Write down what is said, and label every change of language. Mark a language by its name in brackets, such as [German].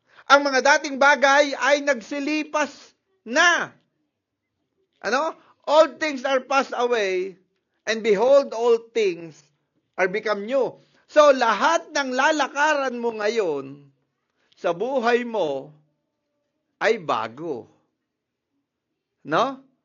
[Filipino] Ang mga dating bagay ay nagsilipas na. Ano? [English] All things are passed away, and behold, all things are become new. [Filipino] So, lahat ng lalakaran mo ngayon sa buhay mo ay bago. No?